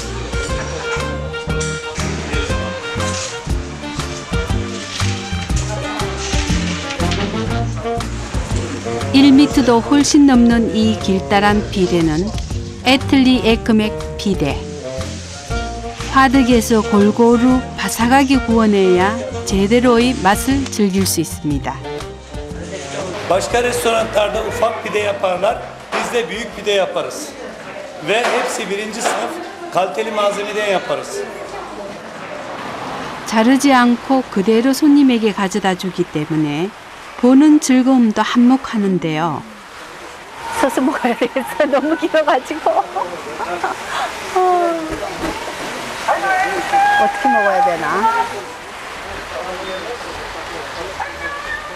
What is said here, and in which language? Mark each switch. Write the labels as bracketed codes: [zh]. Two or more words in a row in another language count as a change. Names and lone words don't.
[ko] 1m도 훨씬 넘는 이 길다란 피데는 에틀리 에크맥 피데. 화덕에서 골고루 바삭하게 구워내야 제대로의 맛을 즐길 수 있습니다. [tr] Başka restoranlarda ufak pide yaparlar, biz de büyük pide yaparız. Ve hepsi birinci sınıf kaliteli malzemeden yaparız. [ko] 자르지 않고 그대로 손님에게 가져다 주기 때문에 보는 즐거움도 한몫하는데요. 서서 먹어야 되겠어. 너무 길어가지고. 어떻게 먹어야 되나?